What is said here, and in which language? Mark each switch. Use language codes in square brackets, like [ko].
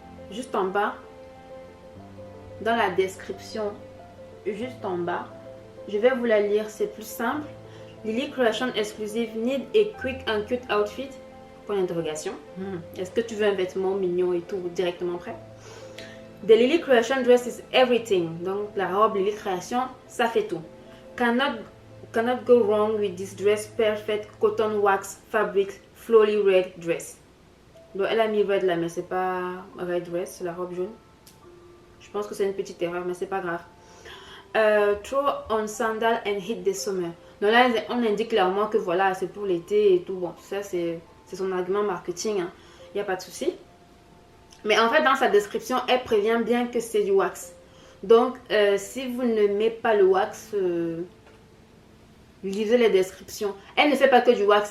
[fr] Juste en bas, dans la description, juste en bas, je vais vous la lire, c'est plus simple. Lily Creation [en] Exclusive Need a Quick and Cute Outfit [fr] Point d'interrogation. Est-ce que tu veux un vêtement mignon et tout directement prêt? [en] The Lily Creation dress is everything. [fr] Donc la robe Lily Creation, ça fait tout. [en] Cannot go wrong with this dress. Perfect cotton wax fabric flowy red dress. [fr] Donc elle a mis red là, mais c'est pas red dress, c'est la robe jaune. Je pense que c'est une petite erreur, mais c'est pas grave. [en] Throw on sandal and hit the summer. [fr] Donc là, on indique clairement que voilà, c'est pour l'été et tout. Bon, ça c'est son argument marketing. Il n'y a pas de souci. Mais en fait, dans sa description, elle prévient bien que c'est du wax. Donc, si vous ne mettez pas le wax, lisez les descriptions. Elle ne fait pas que du wax.